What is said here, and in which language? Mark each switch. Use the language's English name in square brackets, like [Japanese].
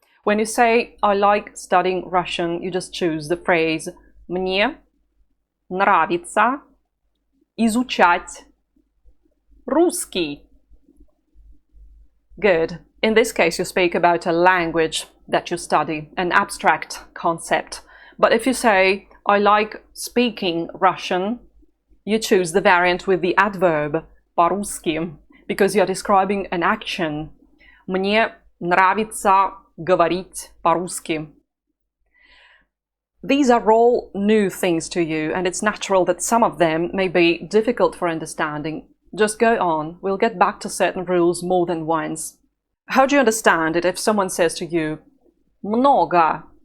[English] When you say, I like studying Russian, you just choose the phrase [Russian] «Мне нравится изучать русский». [English] Good. In this case, you speak about a language that you study, an abstract concept. But if you say, I like speaking Russian, you choose the variant with the adverb по-русски, because you're describing an action. [Russian] Мне нравится говорить по-русски. [English] These are all new things to you, and it's natural that some of them may be difficult for understanding. Just go on. We'll get back to certain rules more than once. How do you understand it if someone says to you, много?